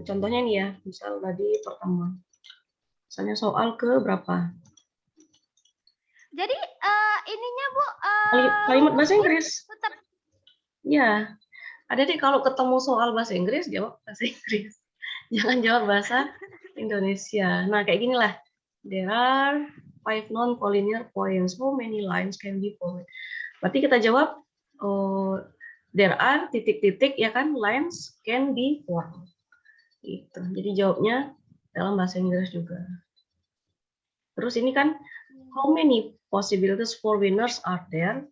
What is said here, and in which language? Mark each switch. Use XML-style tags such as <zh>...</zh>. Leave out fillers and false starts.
<id>Contohnya nih ya, misal tadi pertemuan. Misalnya soal ke berapa? Jadi ininya, Bu, kalimat bahasa Inggris. Tetap. Ya. Adik kalau ketemu soal bahasa Inggris, jawab bahasa Inggris. Jangan jawab bahasa Indonesia. Nah, kayak ginilah.</id> <en>There are 5 non-collinear points. How many lines can be formed?</en> <id>Berarti kita jawab,</id> <en>there are</en> <id>titik-titik, ya kan,</id> <en>lines can be formed.</en> <id>Gitu. Jadi jawabnya dalam bahasa Inggris juga. Terus ini kan,</id> <en>how many possibilities for winners are there?</en>